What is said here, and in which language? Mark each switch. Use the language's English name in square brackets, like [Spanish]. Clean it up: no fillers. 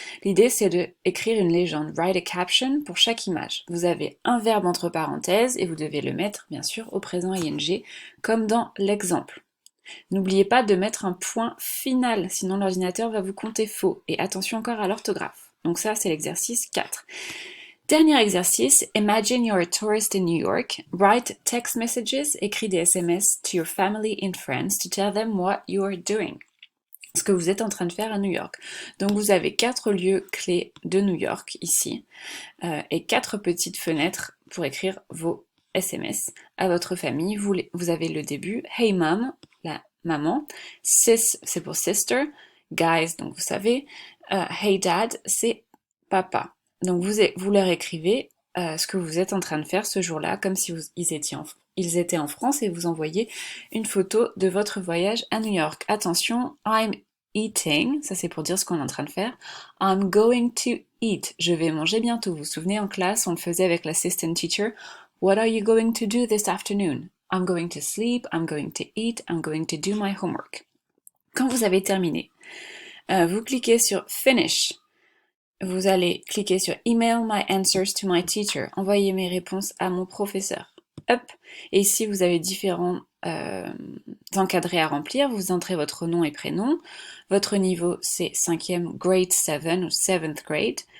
[French] L'idée, c'est d'écrire une légende, [English] write a caption [French] pour chaque image. Vous avez un verbe entre parenthèses et vous devez le mettre, bien sûr, au présent ing, comme dans l'exemple. N'oubliez pas de mettre un point final, sinon l'ordinateur va vous compter faux. Et attention encore à l'orthographe. Donc ça, c'est l'exercice 4. Dernier exercice, [English] imagine you're a tourist in New York. Write text messages, [French] écris des SMS [English] to your family and friends to tell them what you are doing. [French] Ce que vous êtes en train de faire à New York. Donc vous avez 4 lieux clés de New York ici et 4 petites fenêtres pour écrire vos SMS à votre famille. Vous avez le début, hey mom, la maman, sis c'est pour sister, guys donc vous savez, hey dad c'est papa. Donc vous leur écrivez ce que vous êtes en train de faire ce jour-là, comme si ils étaient en France et vous envoyez une photo de votre voyage à New York. Attention, [English] I'm eating, [French] ça c'est pour dire ce qu'on est en train de faire. [English] I'm going to eat, [French] je vais manger bientôt. Vous vous souvenez en classe, on le faisait avec l'assistant teacher. [English] What are you going to do this afternoon? I'm going to sleep, I'm going to eat, I'm going to do my homework. [French] Quand vous avez terminé, vous cliquez sur Finish. Vous allez cliquer sur [English] Email my answers to my teacher. [French] Envoyer mes réponses à mon professeur. Hop. Et ici, vous avez différents encadrés à remplir. Vous entrez votre nom et prénom. Votre niveau, c'est 5e grade 7 ou 7th grade.